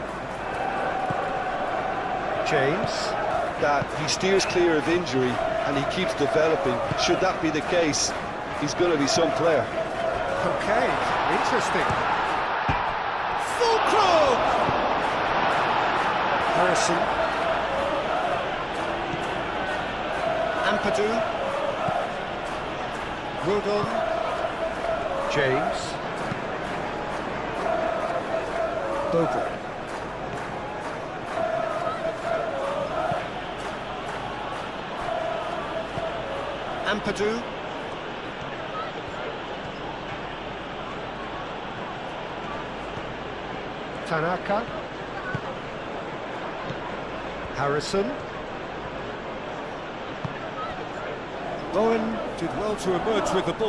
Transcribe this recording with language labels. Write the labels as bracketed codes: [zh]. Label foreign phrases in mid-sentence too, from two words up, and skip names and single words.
[en] James. That he steers clear of injury and he keeps developing. Should that be the case, he's going to be some player. Okay, interesting. Fulcrum! Harrison. Ampadu. Rodon. James. Bogle. Ampadu. Tanaka. Harrison. Bowen did well to emerge with the ball.